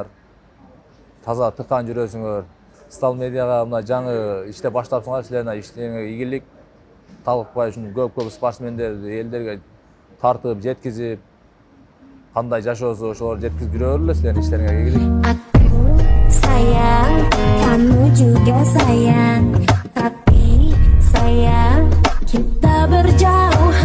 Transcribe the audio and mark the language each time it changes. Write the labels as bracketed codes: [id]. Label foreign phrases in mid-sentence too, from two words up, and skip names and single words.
[ky] Таза тыкан жүрөсүңөр. Социал медиага мына жаңы иште баштапсыңар, силерге иштериңе ийгилик. Талыкпай ушун көп спортсмендерди элдерге тартып, жеткизип, кандай жашоосу ошолорду жеткизип жүрө бергиле, силердин иштериңе ийгилик. [ms] Aku sayang, kamu juga sayang, tapi sayang kita berjauh.